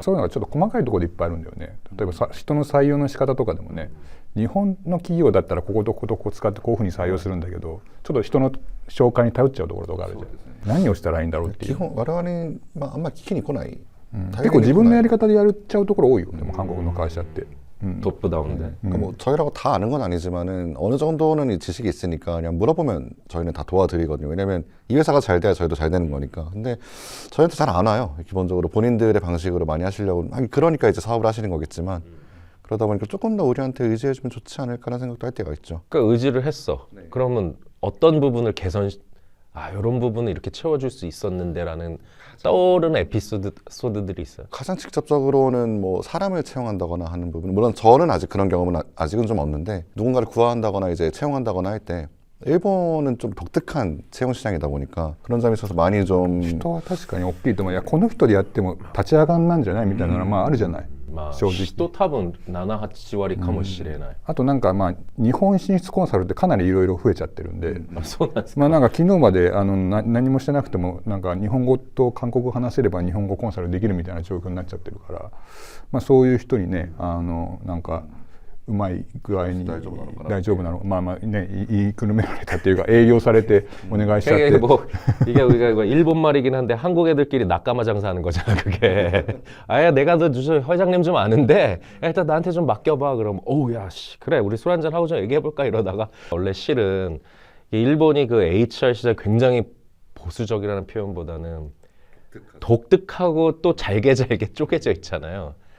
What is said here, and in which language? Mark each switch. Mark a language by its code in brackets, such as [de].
[ja] そういうのがちょっと細かいところでいっぱいあるんだよね。例えばさ人の採用の仕方とかでもね、日本の企業だったらこことこことここ使ってこういうふうに採用するんだけど、ちょっと人の紹介に頼っちゃうところとかあるじゃん。何をしたらいいんだろうっていう。基本我々に、まあ、あんまり聞きに来ない、結構自分のやり方でやっちゃうところ多いよ。でも韓国の会社って。 [ko] 톱다운데. 그러니까 뭐 저희라고 다 아는 건 아니지만은 어느 정도는 이 지식이 있으니까 그냥 물어보면 저희는 다 도와드리거든요. 왜냐면 이 회사가 잘 돼야 저희도 잘 되는 거니까. 근데 저희한테 잘 안 와요. 기본적으로 본인들의 방식으로 많이 하시려고. 그러니까 이제 사업을 하시는 거겠지만 그러다 보니까 조금 더 우리한테 의지해주면 좋지 않을까라는 생각도 할 때가 있죠. 그러니까 의지를 했어. 그러면 어떤 부분을 개선, 아 이런 부분을 이렇게 채워줄 수 있었는데라는 떠오르는 에피소드들이 있어요. 가장 직접적으로는 뭐 사람을 채용한다거나 하는 부분, 물론 저는 아직 그런 경험은 아직은 좀 없는데 누군가를 구한다거나 이제 채용한다거나 할 때 일본은 좀 독특한 채용 시장이다 보니까 그런 점에 있어서 많이 좀 [ja] 人は確かに大きいと思う。いやこの人でやっても立ち上がんなんじゃないみたいなのはまああるじゃない。 [ko] 막 [ja] 正直。 또多分 7,8割かもしれない。あとなんかまあ日本進出コンサルってかなりいろいろ増えちゃってるんで、あそうなんですか。まあなんか昨日まで何もしてなくてもなんか日本語と韓国語話せれば日本語コンサルできるみたいな状況になっちゃってるから、まあそういう人にねなんかうまい具合に大丈夫なのまあまあね言いくるめられたっていうか営業されてお願いしちゃっ [ko] 이게 [ja] て。 [ko] 뭐 이게 우리가 이거 일본 말이긴 한데 한국 애들끼리 낙가마 장사하는 거잖아 그게. 아야 내가 너 회장님 좀 아는데 일단 나한테 좀 맡겨봐. 그럼 오야 씨 그래 우리 술 한잔 하고 좀 얘기해 볼까 이러다가 원래 실은 이 일본이 그 HR 시절 굉장히 보수적이라는 표현보다는 독특하고 또 잘게 쪼개져 있잖아요.